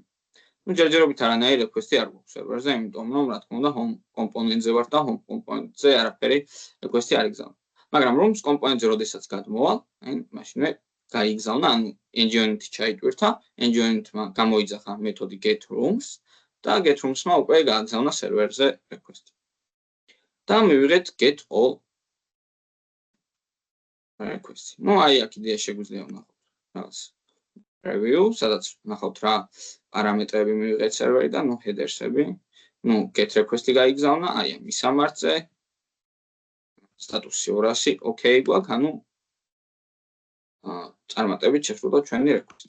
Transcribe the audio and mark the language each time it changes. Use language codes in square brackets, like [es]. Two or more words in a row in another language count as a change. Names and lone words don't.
[ka] ნუ ჯერჯერობით არანაირი request-ი არ გვაქვს სერვერზე, იმიტომ რომ რა თქმა უნდა home კომპონენტზე ვარ და home კომპონენტზე არაფერი request-ი არ იგზავნება. მაგრამ rooms კომპონენტზე როდესაც გადმოვალ, მაშინვე გაიგზავნა, ანუ ng-on-init ჩაიტვირთა, ng-on-init-მა გამოიძახა მეთოდი [en] get rooms [ka] და [en] get rooms- [ka] მა უკვე გააგზავნა სერვერზე request-ი. და მივიღეთ [en] get all request- [ka] ი. ნუ აი აქ იდეა შეგვიძლია ვნახოთ რაღაც preview, სადაც ვნახოთ რა პარამეტრები მივიღეთ სერვერიდან, ნუ headers-ები, ნუ [en] get request- [ka] ი გაიგზავნა, აი ამ მისამართზე სტატუსი 200, okay გვაქვს, ანუ წარმატებით შეხვდა ჩვენი request.